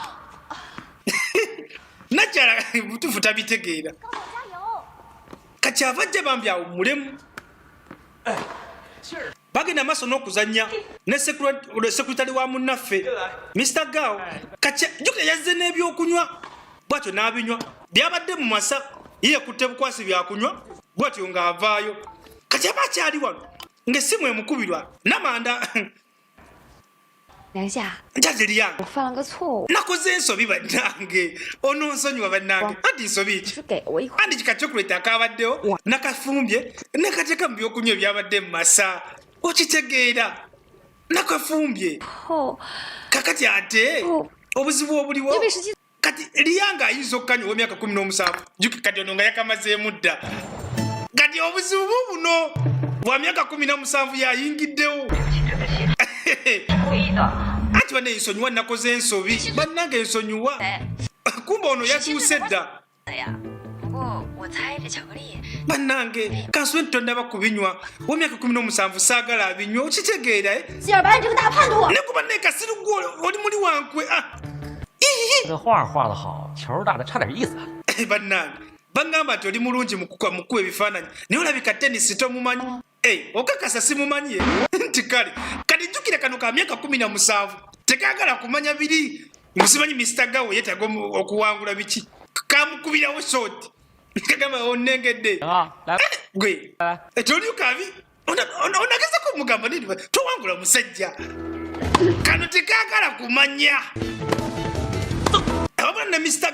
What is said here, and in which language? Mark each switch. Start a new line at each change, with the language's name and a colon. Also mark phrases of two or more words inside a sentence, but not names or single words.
Ganda: nakyala butuufu tabitegeera kakyava ajja bambi awo mulemu bagenda amaaso n'okuzanya ne sekuritale wa munnaffe Mr. Gao jukira yazze n'ebyokunywa bwatyo n'abinywa byabadde mu masa ye yakutte bukwasi byakunywa bwatyo ng'avaayo kati aba akyali wano ng'essimu emukubirwa namanda
Chinese: 梁夏，
Ganda: njaze lyange
Chinese: 我犯了个错误，
Ganda: nakoze ensobi bannange ononsonyiwa bannange anti nsobi ki
Chinese: 是给我一块。
Ganda: andi kikachokolate akabaddewo nakafumbye nekateeka mu byokunywa ebyabadde mu masa okitegeera nakafumbye
Chinese: 后
Ganda: kakati ate obuzibu obuliwo
Chinese: 因为17
Ganda: kati liyanga ayinza okukanywa ow'emyaka 17 juki kati ono nga yakamazeemu dda kati obuzibu buno bwa myaka 17 yayingiddewo anti bane ensonyiwa nakoze ensobi bannange ensonyiwa kumba ono yatuuse dda
Chinese: 不过我猜这巧克力
Ganda: bannange kansube ntitondaba kubinywa w'emyaka 17 saagala abinywa okitegeera
Chinese: 希尔白，你这个大叛徒！
Ganda: ne kuba ne kasiru gwe oli muli wankwe
Chinese: 这画画得好，球打得差点意思。
Ganda: bannange bagamba nti oli mulungi mu kukuba ebifaananyi naye olabika tenisi tomumanyi okakasa simumanyi nti kale kati jjukira kano ka myaka 17 tekagala kumanya biri musimanyi Mr. Gawo yetaga okuwangula biki kamukubirawo shoti kagamba onengedde gwe etoli ukavi onageza ko mugamba nini towangula musajja kano tekagala kumanya abana Mr.